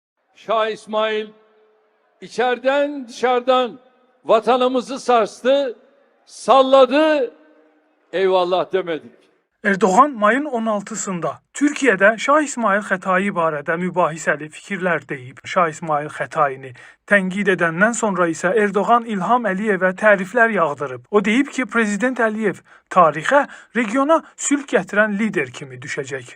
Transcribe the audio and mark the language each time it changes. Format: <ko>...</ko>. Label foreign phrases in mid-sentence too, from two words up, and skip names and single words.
<tr>Şah İsmail içeriden dışarıdan vatanımızı sarstı, salladı, eyvallah demedik.</tr> <az>Erdoğan mayın 16-sında Türkiyədə Şah İsmail Xətai barədə mübahisəli fikirlər deyib. Şah İsmail Xətaini tənqid edəndən sonra isə Erdoğan İlham Əliyevə təriflər yağdırıb. O deyib ki, Prezident Əliyev tarixə, regiona sülh gətirən lider kimi düşəcək.</az>